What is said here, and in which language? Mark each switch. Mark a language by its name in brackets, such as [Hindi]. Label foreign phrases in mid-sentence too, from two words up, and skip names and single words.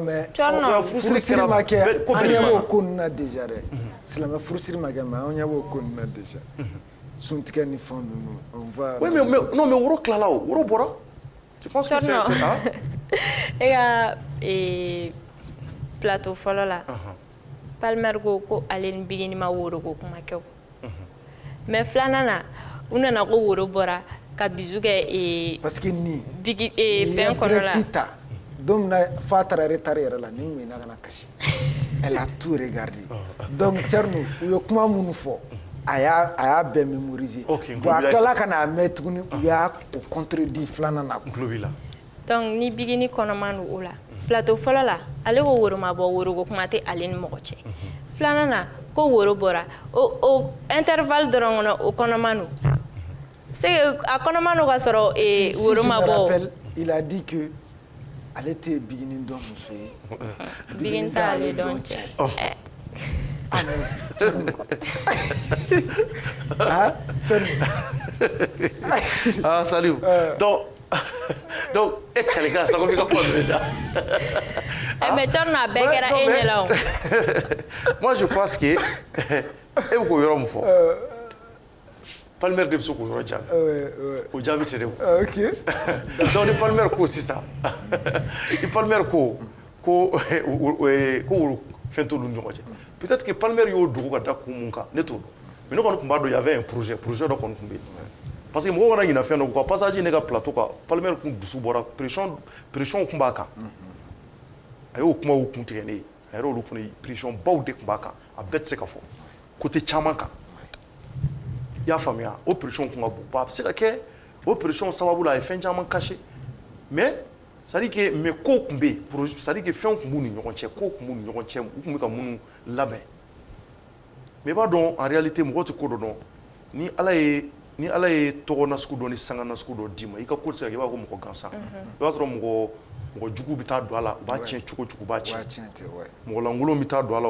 [Bambara] mais furusiri ma kɛ an ɲɛ b'o ko ninnu na déjà dɛ silamɛ furusiri ma kɛ mais an ɲɛ b'o ko ninnu na déjà suntigɛ ni fɛn ninnu [French] on va. oui mais non mais [Bambara] woro tilala o woro bɔra. [French] je pense que c'est ça. [Bambara] e ka plateau fɔlɔ la Palmer ko ale ni Bigini ma woro ko kuma kɛ o mais filanan na u nana ko woro bɔra ka bisu kɛ parce que ni fɛn kɔnɔ la donc fa taara retard yɛrɛ la ni n na kana kasi [French] elle a tout regardé [Bambara] donc Thierno u ye kuma minnu fɔ a y'a bɛɛ mémoriser bon a tilala ka n'a mɛn tuguni u y'a o contredit filanan na donc ni Bigini kɔnɔman don o la plateau fɔlɔ la ale ko woro ma bɔ woro ko kuma tɛ ale ni mɔgɔ cɛ filanan na ko woro bɔra o intervalle dɔrɔn kɔnɔ o kɔnɔman don c'est a kɔnɔman don ka sɔrɔ woro ma bɔ. [French] Il a dit que elle était [Bambara] Bigini dɔn muso ye Bigini t'ale dɔn cɛ. [French] Ah salut. Donc et quel gars ça comme il a pas [Bambara] mais Thierno a bɛɛ kɛra e ɲɛ la o. [French] Moi je pense que [Bambara] e ko yɔrɔ min fɔ Palmer de bɛ se k'o yɔrɔ jaabi o jaabi tɛ dɛ o. [French] Ok. [Bambara] Donc ni Palmer ko sisan ni Palmer ko fɛn t'olu ni ɲɔgɔn cɛ [French] peut-être que [Bambara] Palmer y'o dogo ka da kun mun kan ne t'o dɔn mais ne kɔni tun b'a dɔn [French] y avait un projet [Bambara] dɔ kɔni tun bɛ yen parce que mɔgɔw kana ɲinɛ fɛn dɔ kɔ passage ne ka plateau kan Palmer kun dusu bɔra pression kun b'a kan a y'o kumaw kun tigɛ ne ye a yɛrɛ olu fana pression baw de kun b'a kan a bɛɛ tɛ se ka fɔ côté caman kan i y'a faamuya o pression kun ka bon a bɛ se ka kɛ o pression sababu la a ye fɛn caman caché [French] mais c'est à dire que mais [Bambara] ko tun bɛ yen [French] c'est à dire que [Bambara] fɛnw tun b'u ni ɲɔgɔn cɛ ko tun b'u ni ɲɔgɔn cɛ u tun bɛ ka minnu labɛn mais i b'a dɔn [French] en réalité [Bambara] mɔgɔ tɛ ko dɔ dɔn ni ala ye tɔgɔ nasugu dɔ ni sanga nasugu dɔ d'i ma i ka ko tɛ se ka kɛ i b'a fɔ ko mɔgɔ gansan i b'a sɔrɔ mɔgɔ jugu bɛ taa don a la u b'a tiɲɛ cogo cogo u b'a tiɲɛ mɔgɔ lankolon bɛ taa don a la